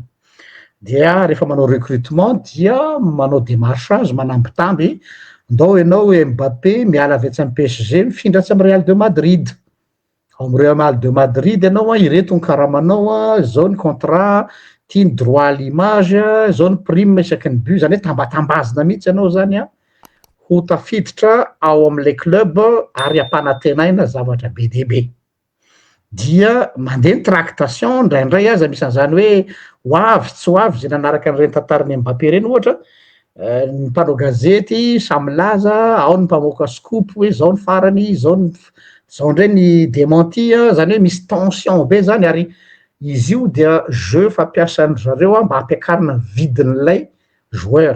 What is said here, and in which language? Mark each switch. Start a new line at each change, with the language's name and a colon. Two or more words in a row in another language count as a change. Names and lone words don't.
Malagasy: Dia rehefa manao recrutement dia manao démarchage manambitamby ndao ianao Mbappé miala avy atsy amin'ny PSG mifindratsy amin'ny Real de Madrid. Ao amin'ny Real de Madrid ianao ireto ny karamanao zao ny contrat, ty ny
French: droit à l'image,
Malagasy: zao ny prime isaky ny but zany hoe tambatambazina mihitsy ianao zany ho tafiditra ao amin'le club ary ampanantenaina zavatra be dia be. Dia mandeha ny tractation ndraindray aza misy an'izany hoe ho avy tsy ho avy zay nanaraka an'ireny tantaran'ny Mbappé reny ohatra ny mpanao gazety samy laza ao ny mpamoaka scoop hoe zao ny farany zao ndray ny démenti zany hoe misy tension be zany ary izy io dia jeu fampiasan'ny zareo mba hampiakarina vidin'ilay joueur.